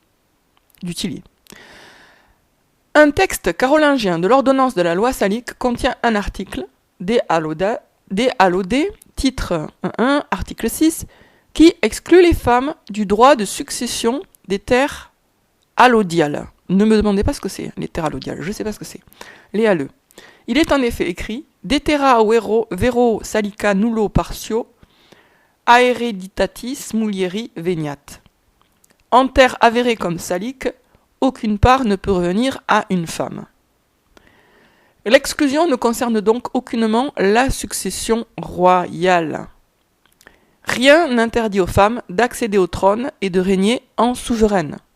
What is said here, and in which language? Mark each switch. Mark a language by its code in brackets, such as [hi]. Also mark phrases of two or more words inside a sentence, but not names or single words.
[fr] Un texte carolingien de l'ordonnance de la loi salique contient un article, De Allode, titre 1, article 6, qui exclut les femmes du droit de succession des terres allodiales. Ne me demandez pas ce que c'est, les terres allodiales, je ne sais pas ce que c'est. Les alleux. Il est en effet écrit « [la] De terra vero salica nullo partio, aereditatis mulieri veniat ». [fr] En terre avérée comme salique, aucune part ne peut revenir à une femme. L'exclusion ne concerne donc aucunement la succession royale. Rien n'interdit aux femmes d'accéder au trône et de régner en souveraine.